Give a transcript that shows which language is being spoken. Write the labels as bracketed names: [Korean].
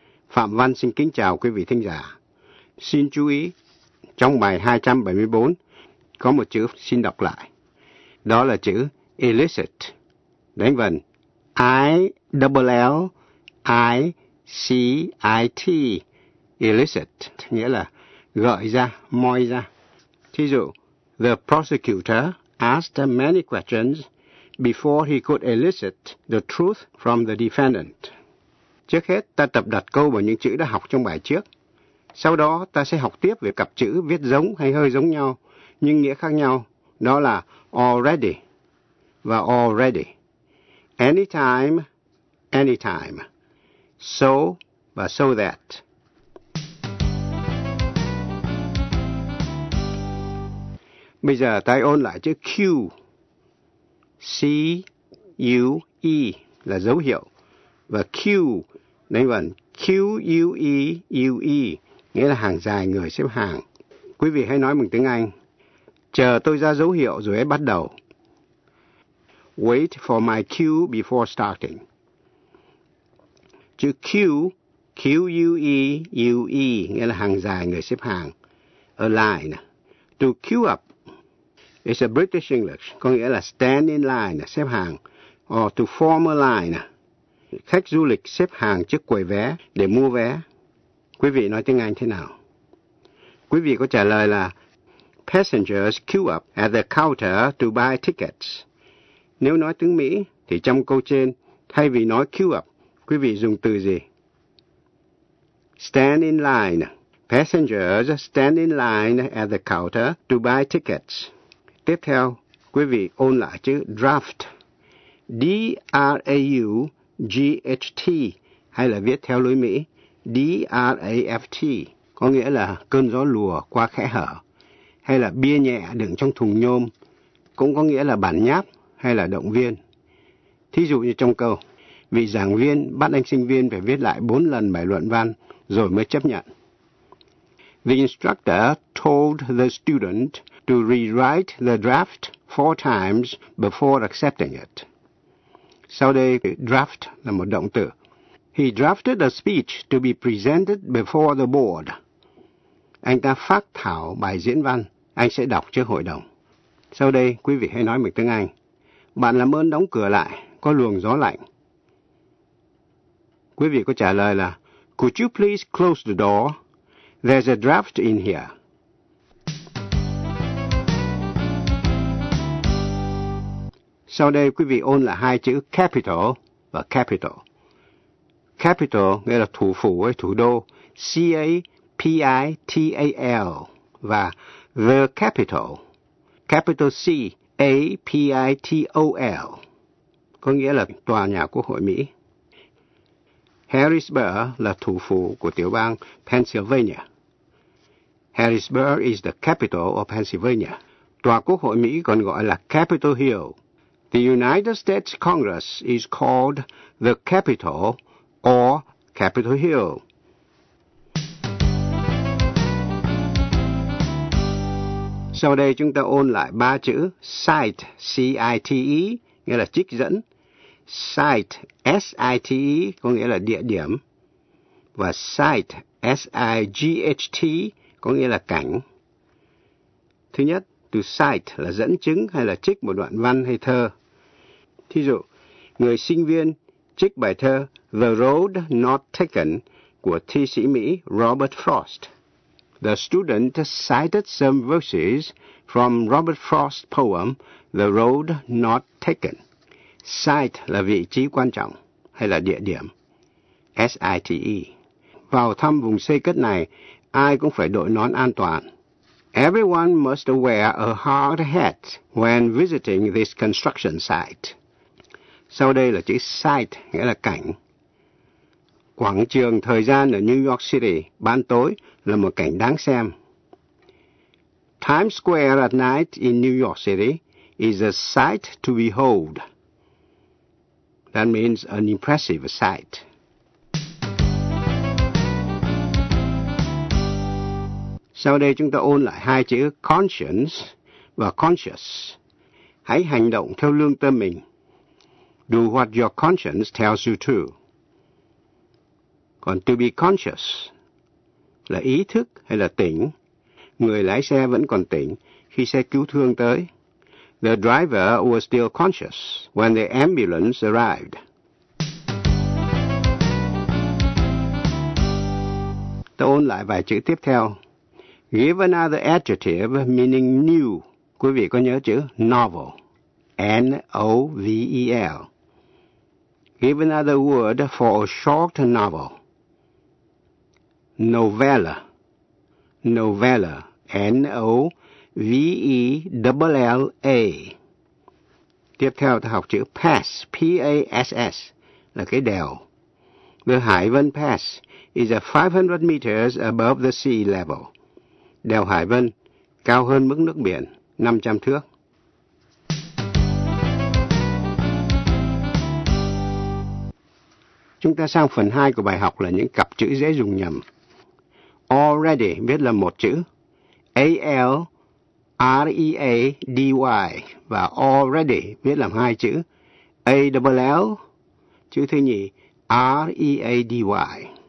[Vietnamese] Phạm Văn xin kính chào quý vị thính giả. Xin chú ý, trong bài 274, có một chữ xin đọc lại. Đó là chữ illicit. Đánh vần, I-L-L-I-C-I-T, illicit, nghĩa là gợi ra, moi ra. Thí dụ, [English] the prosecutor asked many questions before he could elicit the truth from the defendant. [Vietnamese] Trước hết, ta tập đặt câu vào những chữ đã học trong bài trước. Sau đó, ta sẽ học tiếp về cặp chữ viết giống hay hơi giống nhau, nhưng nghĩa khác nhau, đó là already và already. [English] Anytime, anytime. So và so that. [Vietnamese] Bây giờ, ta ôn lại chữ Q. C-U-E là dấu hiệu. Và Q, đánh vần Q-U-E-U-E, nghĩa là hàng dài người xếp hàng. Quý vị hãy nói bằng tiếng Anh. Chờ tôi ra dấu hiệu rồi hãy bắt đầu. [English] Wait for my cue before starting. [Vietnamese] Chữ Q, Q-U-E-U-E, nghĩa là hàng dài người xếp hàng. [English] A line. To queue up. It's a British English, [Vietnamese] có nghĩa là [English] stand in line, [Vietnamese] xếp hàng, [English] or to form a line, [Vietnamese] khách du lịch xếp hàng trước quầy vé để mua vé. Quý vị nói tiếng Anh thế nào? Quý vị có trả lời là [English] passengers queue up at the counter to buy tickets. [Vietnamese] Nếu nói tiếng Mỹ, thì trong câu trên, thay vì nói queue up, quý vị dùng từ gì? [English] Stand in line. Passengers stand in line at the counter to buy tickets. [Vietnamese] Tiếp theo, quý vị ôn lại chữ draft, D-R-A-U-G-H-T, hay là viết theo lối Mỹ, D-R-A-F-T, có nghĩa là cơn gió lùa qua khẽ hở, hay là bia nhẹ đựng trong thùng nhôm, cũng có nghĩa là bản nháp hay là động viên. Thí dụ như trong câu, vị giảng viên bắt anh sinh viên phải viết lại 4 lần bài luận văn rồi mới chấp nhận. [English] The instructor told the student to rewrite the draft 4 times before accepting it. [Vietnamese] Sau đây, [English] draft [Vietnamese] là một động từ. [English] He drafted a speech to be presented before the board. [Vietnamese] Anh ta phát thảo bài diễn văn, anh sẽ đọc trước hội đồng. Sau đây, quý vị hãy nói bằng tiếng Anh. Bạn làm ơn đóng cửa lại, có luồng gió lạnh. Quý vị có trả lời là, [English] Could you please close the door? There's a draft in here. [Vietnamese] Sau đây, quý vị ôn lại hai chữ capital và capital. Capital nghĩa là thủ phủ hay thủ đô, C-A-P-I-T-A-L, và the capital, capital C-A-P-I-T-O-L, có nghĩa là tòa nhà Quốc hội Mỹ. Harrisburg là thủ phủ của tiểu bang Pennsylvania. [English] Harrisburg is the capital of Pennsylvania. [Vietnamese] Tòa Quốc hội Mỹ còn gọi là Capitol Hill. [English] The United States Congress is called the Capitol or Capitol Hill. [Vietnamese] Sau đây chúng ta ôn lại ba chữ cite, C-I-T-E, nghĩa là trích dẫn. Site, S-I-T-E, có nghĩa là địa điểm. Và site, S-I-G-H-T, có nghĩa là cảnh. Thứ nhất, từ site là dẫn chứng hay là trích một đoạn văn hay thơ. Thí dụ, người sinh viên trích bài thơ The Road Not Taken của thi sĩ Mỹ Robert Frost. [English] The student cited some verses from Robert Frost's poem The Road Not Taken. [Vietnamese] Site là vị trí quan trọng hay là địa điểm. S-I-T-E. Vào thăm vùng xây cất này, ai cũng phải đội nón an toàn. [English] Everyone must wear a hard hat when visiting this construction site. [Vietnamese] Sau đây là chữ site, nghĩa là cảnh. Quảng trường thời gian ở New York City, ban tối, là một cảnh đáng xem. [English] Times Square at night in New York City is a sight to behold. That means an impressive sight. [Vietnamese] Sau đây chúng ta ôn lại hai chữ conscience và conscious. Hãy hành động theo lương tâm mình. [English] Do what your conscience tells you to. [Vietnamese] Còn to be conscious là ý thức hay là tỉnh. Người lái xe vẫn còn tỉnh khi xe cứu thương tới. [English] The driver was still conscious when the ambulance arrived. [Vietnamese] Ta ôn lại vài chữ tiếp theo. [English] Give another adjective meaning new. [Vietnamese] Quý vị có nhớ chữ [English] novel? N-O-V-E-L. Give another word for a short novel. Novella. Novella. N-O-V-E-L-L-A. [Vietnamese] Tiếp theo ta học chữ pass. P-A-S-S. Là cái đèo. [English] The Hải Vân Pass is 500 meters above the sea level. [Vietnamese] Đèo Hải Vân cao hơn mức nước biển 500 thước. Chúng ta sang phần 2 của bài học là những cặp chữ dễ dùng nhầm. Already viết là một chữ, A-L-R-E-A-D-Y, và already viết làm hai chữ, A-L-L, chữ thứ nhì, R-E-A-D-Y.